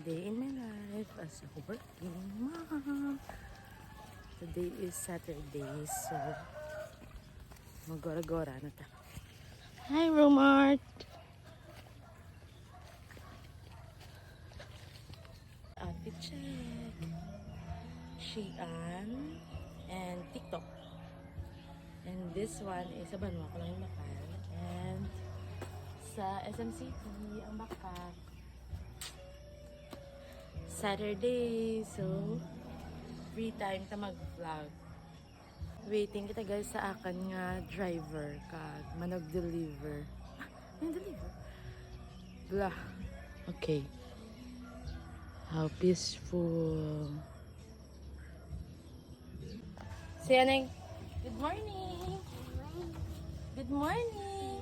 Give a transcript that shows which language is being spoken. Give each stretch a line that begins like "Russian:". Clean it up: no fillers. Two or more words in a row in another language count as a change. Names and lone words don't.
English: day in my life as a working mom. Today is Saturday, so
Hiligaynon: magora-gora na ta.
English: Hi, Romart! Outfit check. Shein and TikTok. And this one is
Hiligaynon: sa Banwa ko lang yung bakal. And sa SM City ang backpack.
English: Saturday, so free time
Hiligaynon: ta mag-vlog. Waiting kita guys sa akin nga driver kag manog-deliver.
English: Deliver. Blah. Okay. How peaceful. Say Aneng. Good morning. Good morning.